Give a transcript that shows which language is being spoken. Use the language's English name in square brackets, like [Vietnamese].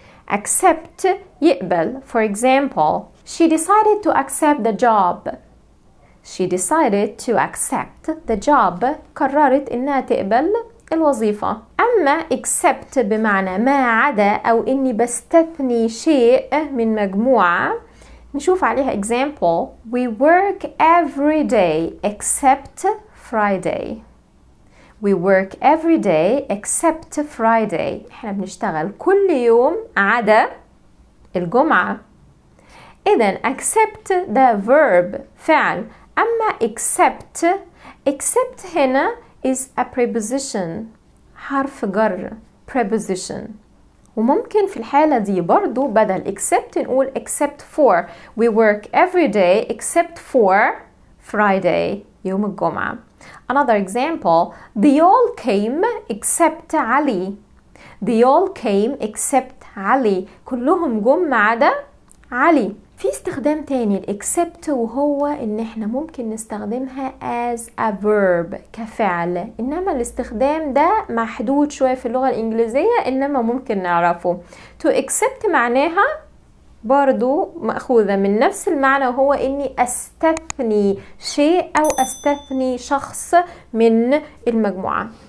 [English] accept يقبل. For example, she decided to accept the job. She decided to accept the job. [Arabic] قررت إنها تقبل الوظيفة. أما accept بمعنى ما عدا أو إني بستثني شيء من مجموعة، نشوف عليها example. [English] We work every day except Friday. We work every day except Friday. [Arabic] احنا بنشتغل كل يوم عدا الجمعة. إذن accept ده verb فعل، أما accept هنا [English] is a preposition، [Arabic] حرف جر preposition. وممكن في الحالة دي برضو بدل except نقول except for. [English] We work every day except for Friday، [Arabic] يوم الجمعة. [English] Another example, they all came except Ali. They all came except Ali. [Arabic] كلهم جم ما عدا علي. في استخدام تاني except، وهو ان احنا ممكن نستخدمها [English] as a verb [Arabic] كفعل، انما الاستخدام ده محدود شوية في اللغة الانجليزية، انما ممكن نعرفه. to accept معناها برضو مأخوذة من نفس المعنى، وهو اني استثني شيء او استثني شخص من المجموعة.